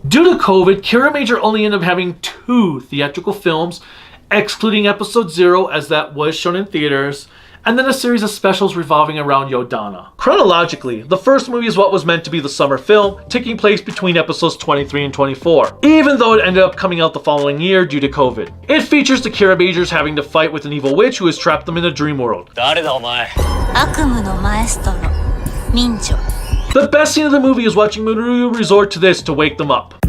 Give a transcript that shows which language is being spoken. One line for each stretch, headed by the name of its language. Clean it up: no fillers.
English: Due to COVID, Kiramager only ended up having 2 theatrical films, excluding episode 0 as that was shown in theaters, and then a series of specials revolving around Yodonna. Chronologically, the first movie is what was meant to be the summer film, taking place between episodes 23 and 24, even though it ended up coming out the following year due to COVID. It features the Kiramagers having to fight with an evil witch who has trapped them in a dream world.
Japanese: 誰だお前。悪夢のマエストロ、民女。
English: The best scene of the movie is watching Muruyu resort to this to wake them up.